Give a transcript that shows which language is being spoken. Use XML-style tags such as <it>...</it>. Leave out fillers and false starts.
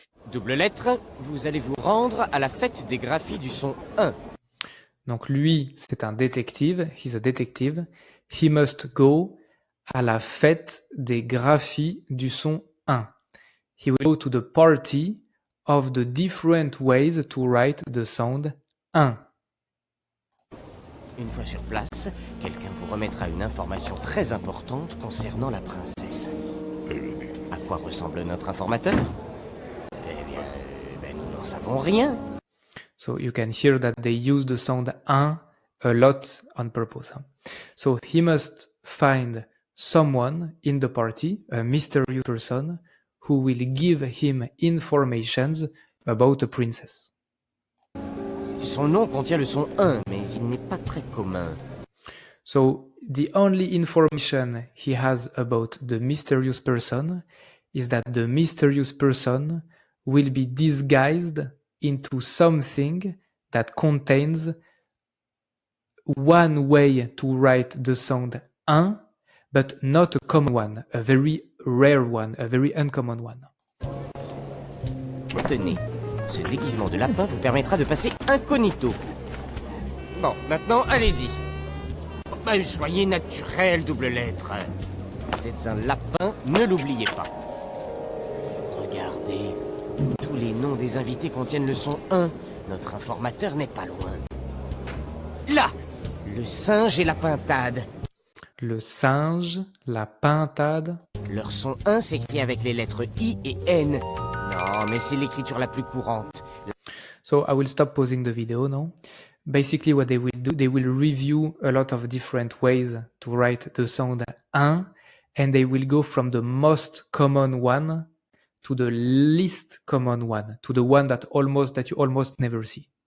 <fr>double lettre, vous allez vous rendre à la fête des graphies du son 1. Donc lui, c'est un détective.</fr> <en>He's a detective. He must go</en> <fr>à la fête des graphies du son 1.</fr> <en>He will go to the party of the different ways to write the sound 1.</en> <fr>Une fois sur place, quelqu'un vous remettra une information très importante concernant la princesse. À quoi ressemble notre informateur? Eh bien, nous n'en savons rien.</fr> <en>So you can hear that they use the sound 1 a lot on purpose. So he must find someone in the party, a mysterious person, who will give him informations about a princess.</en> <fr>Son nom contient le son 1, mais il n'est pas très commun.</fr> <en>So the only information he has about the mysterious person is that the mysterious person will be disguised into something that contains one way to write the sound 1, but not a common one, a very rare one, a very uncommon one.</en> <fr>Tenez, ce déguisement de lapin vous permettra de passer incognito. Bon, maintenant, allez-y. Soyez naturel, double lettre. Vous êtes un lapin, ne l'oubliez pas. Regardez, tous les noms des invités contiennent le son 1. Notre informateur n'est pas loin. Là, le singe et la pintade. Le singe, la pintade. Leur son 1 s'écrit avec les lettres I et N. Non, mais c'est l'écriture la plus courante.</fr> <en>So I will stop pausing the video now. Basically what they will do, they will review a lot of different ways to write the sound 1, and they will go from the most common one to the least common one, to the one that you almost never see.</en>